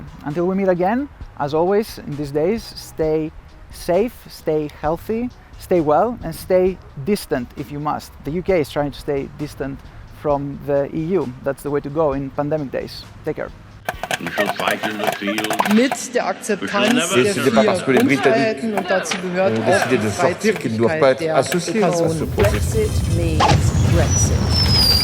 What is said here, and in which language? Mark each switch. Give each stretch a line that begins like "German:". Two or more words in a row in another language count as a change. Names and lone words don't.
English: Until we meet again, as always in these days, stay safe, stay healthy, stay well, and stay distant if you must. The UK is trying to stay distant from the EU. That's the way to go in pandemic days. Take care. We shall fight in the field.
German: Mit der Akzeptanz der
French: C'est pas parce que les
German: 4
French: Britanniques
German: Grundfreiheiten und dazu gehört
French: ont
German: auch
French: décidé
German: die
French: de sortir qu'ils ne doivent pas
German: Freizügigkeit
French: être
German: der
French: associés à ce
German: Personen.
French: processus.
English: Brexit means Brexit.